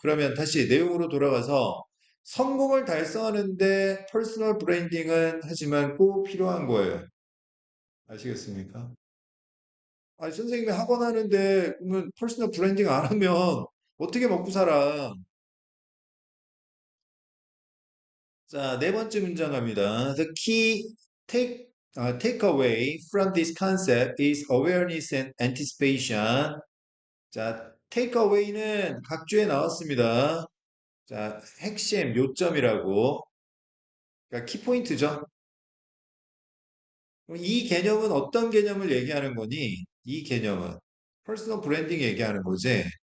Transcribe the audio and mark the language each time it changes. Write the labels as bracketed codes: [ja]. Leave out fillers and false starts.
[ko] 그러면 다시 내용으로 돌아가서 성공을 달성하는데 퍼스널 브랜딩은 하지만 꼭 필요한 거예요. 아시겠습니까? 아니, 선생님이 학원 하는데 그러면 퍼스널 브랜딩 안 하면 어떻게 먹고 살아? 자, 네 번째 문장 갑니다. [en] The key takeaway from this concept is awareness and anticipation. [ko] 자, takeaway는 각주에 나왔습니다. 자, 핵심, 요점이라고. 그러니까 키포인트죠. 그럼 이 개념은 어떤 개념을 얘기하는 거니? 이 개념은 퍼스널 브랜딩 얘기하는 거지.